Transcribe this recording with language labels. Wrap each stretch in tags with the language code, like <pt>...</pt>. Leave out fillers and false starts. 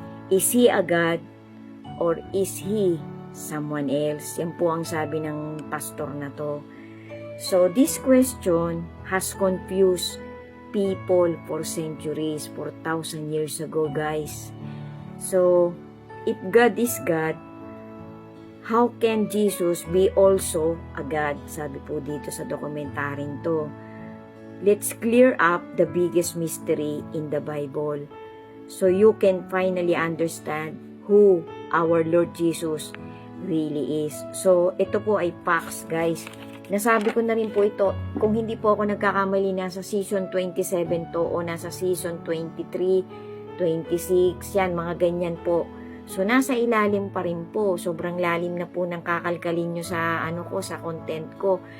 <en>Is He a God or is He someone else?</en> <tl>Yan po ang sabi ng pastor na to.</tl> <en>So this question has confused people for centuries, for 1,000 years ago guys. So if God is God, how can Jesus be also a God?</en> <tl>Sabi po dito sa dokumentaryong to.</tl> <en>Let's clear up the biggest mystery in the Bible so you can finally understand who our Lord Jesus really is.</en> <tl>So, ito po ay facts, guys. Nasabi ko na rin po ito, kung hindi po ako nagkakamali, nasa season 27 to o nasa season 23, 26, yan, mga ganyan po. So, nasa ilalim pa rin po. Sobrang lalim na po ng kakalkalin nyo sa, sa content ko.</tl>